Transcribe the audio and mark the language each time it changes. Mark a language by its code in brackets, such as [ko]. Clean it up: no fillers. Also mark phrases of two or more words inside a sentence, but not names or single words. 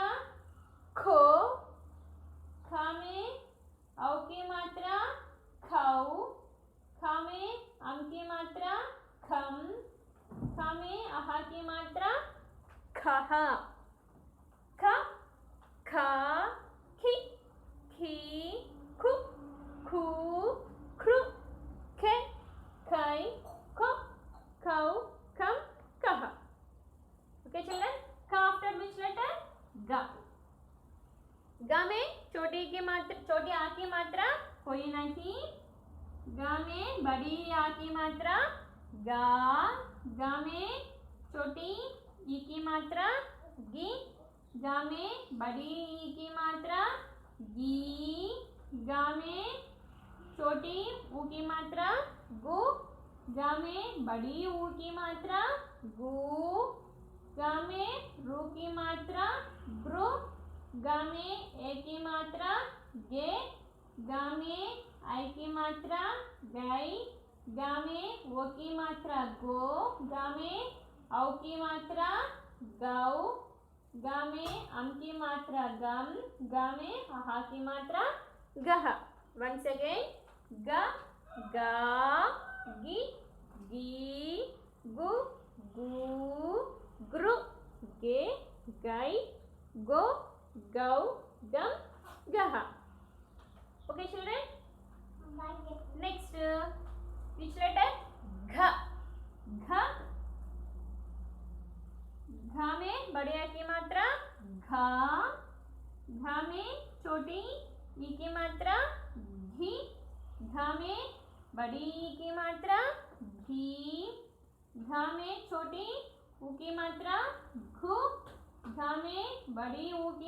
[hi] खो, खा में औ की मात्रा खाऊ, खा में अम की मात्रा खम, खा में आहा की मात्रा खह, ख, खा, खी, खी, खु, खू, ख्रु, खे, खई, खो, खौ, खम, कह. [en] Okay children, ख after which letter, [hi] ग. ग में छोटी की मात्रा, छोटी आ की मात्रा कोई नहीं, ग में बड़ी आ की मात्रा गा, गा में छोटी ई की मात्रा गी, गा में बड़ी ई की मात्रा गी, गा में छोटी ऊ की मात्रा गु, गा में बड़ी ऊ की मात्रा गु, गा में रू की मात्रा ग्रु, गा में ए की मात्रा गे, गा में आई की मात्रा गई, गा में वो की मात्रा गो, गा में औ की मात्रा गौ, गा में अम की मात्रा गम, गा में आहा की मात्रा गह. [en] Once again, [hi] ग, गा, गी, गी, गु, गू, ग्रु, गे, गई, गो, गौ, गम, गह. [en] Okay children, next which letter, [hi] घ. घ, घ में बड़े की मात्रा घा, घा में छोटी ई की मात्रा घी, घा में बड़ी ई की मात्रा घी, घा में छोटी ऊ की मात्रा घू, घा में बड़ी ऊ की